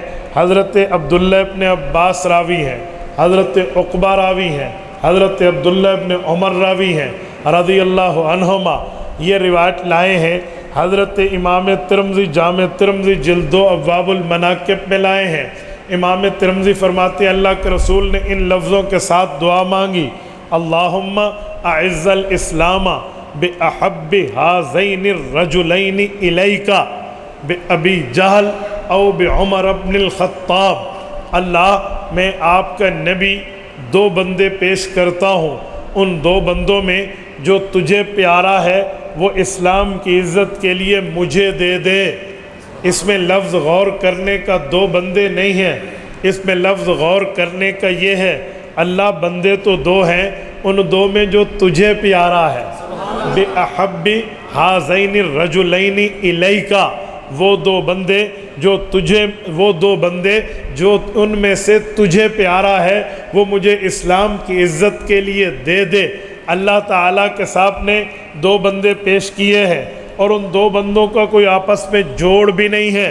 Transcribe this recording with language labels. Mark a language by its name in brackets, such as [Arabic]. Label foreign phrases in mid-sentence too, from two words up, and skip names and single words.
[Hindi] हज़रत अब्दुल्ला इब्न अब्बास रावी हैं, हज़रत उक़बा रावी हैं, हज़रत अब्दुल्ला इब्न उमर रावी हैं [Arabic] رضي الله عنهما. [Hindi] ये रिवायत लाए हैं हज़रत इमाम तिरमिज़ी जामे तिरमिज़ी जिल्दो अब्वाबुल मनाक़िब में लाए हैं। इमाम तिरमिज़ी फरमाते हैं अल्लाह के रसूल ने इन लफ्ज़ों के साथ दुआ मांगी, [Arabic] اللهم أعز الإسلام بأحب هذين الرجلين إليك بأبي جهل أو بعمر بن الخطاب. [Hindi] अल्लाह, मैं आपका नबी 2 बंदे पेश करता हूँ, उन 2 बंदों में जो तुझे प्यारा है वो इस्लाम की इज़्ज़त के लिए मुझे दे दे। इसमें लफ्ज़ गौर करने का 2 बंदे नहीं हैं, इसमें लफ्ज़ गौर करने का ये है अल्लाह बंदे तो 2 हैं, उन 2 में जो तुझे प्यारा है [Arabic] بأحب هذين الرجلين إليك, [Hindi] वो 2 बंदे जो तुझे, वो 2 बंदे जो उनमें से तुझे प्यारा है वो मुझे इस्लाम की इज़्ज़त के लिए दे दे। अल्लाह ताला के सामने 2 बंदे पेश किए हैं और उन 2 बंदों का कोई आपस में जोड़ भी नहीं है।